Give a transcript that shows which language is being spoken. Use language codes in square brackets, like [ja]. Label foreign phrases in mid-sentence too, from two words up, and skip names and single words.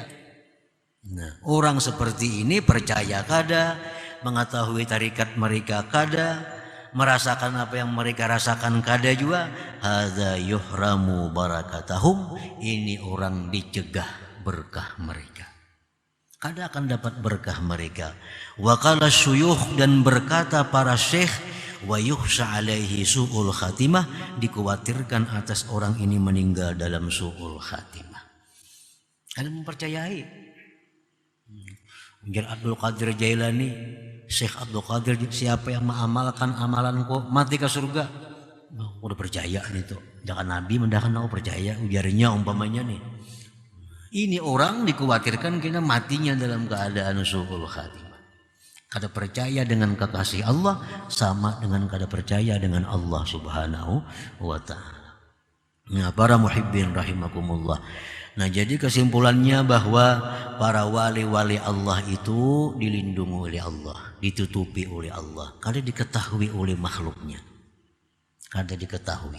[bjn] Nah, orang seperti ini percaya kada, mengetahui tarikat mereka kada, merasakan apa yang mereka rasakan kada juga. [ar] Hadza yuhramu barakatahum, [bjn] ini orang dicegah berkah mereka, kada akan dapat berkah mereka. [ar] Wa qala syuyukh, [bjn] dan berkata para syekh, [ar] wa yukhsha alaihi su'ul khatimah, [bjn] dikhawatirkan atas orang ini meninggal dalam [ar] su'ul khatimah. [bjn] Kada mempercayai. Jar Abdul Qadir Jailani, Syekh Abdul Qadir, siapa yang mengamalkan amalanku mati ke surga. Aku udah percaya nih tuh. Jangan Nabi mendakan aku percaya, ujarnya umpamanya nih. Ini orang dikhawatirkan kena matinya dalam keadaan [ar] su'ul khatimah. [bjn] Kada percaya dengan kekasih Allah sama dengan kada percaya dengan Allah [ar] Subhanahu wa ta'ala. [bjn] Nah, para [ar] muhibbin rahimakumullah. [bjn] Nah, jadi kesimpulannya bahwa para wali-wali Allah itu dilindungi oleh Allah, ditutupi oleh Allah, kada diketahui oleh makhluknya, kada diketahui.